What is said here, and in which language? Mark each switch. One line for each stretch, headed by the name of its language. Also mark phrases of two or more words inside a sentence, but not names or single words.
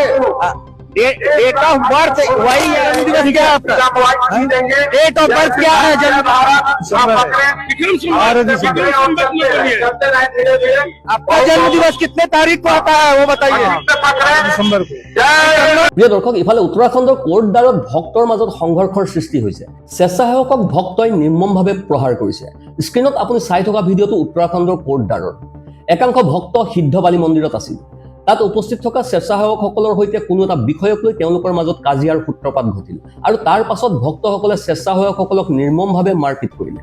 English: date of birth
Hindi: वही है, जन्म दिवस क्या है आपका?
English: date of birth
Hindi: क्या है? आपका जन्म दिवस कितने तारीख को आता है वो बताइए। दिसंबर को।
Assamese: প্ৰিয় দৰ্শক, ইফালে উত্তৰাখণ্ডৰ কোটদ্বাৰত ভক্তৰ মাজত সংঘৰ্ষৰ সৃষ্টি হৈছে। স্বেচ্ছাসেৱকক ভক্তই নিৰ্মমভাৱে প্ৰহাৰ কৰিছে। স্ক্ৰীণত আপুনি চাই থকা ভিডিঅ'টো উত্তৰাখণ্ডৰ কোটদ্বাৰৰ। একাংশ ভক্ত সিদ্ধবালি মন্দিৰত আছিল। তাত উপস্থিত থকা স্বেচ্ছাসেৱকসকলৰ সৈতে কোনো এটা বিষয়ক লৈ তেওঁলোকৰ মাজত কাজিয়াৰ সূত্ৰপাত ঘটিল আৰু তাৰ পাছত ভক্তসকলে স্বেচ্ছাসেৱকসকলক নিৰ্মমভাৱে মাৰপিট কৰিলে।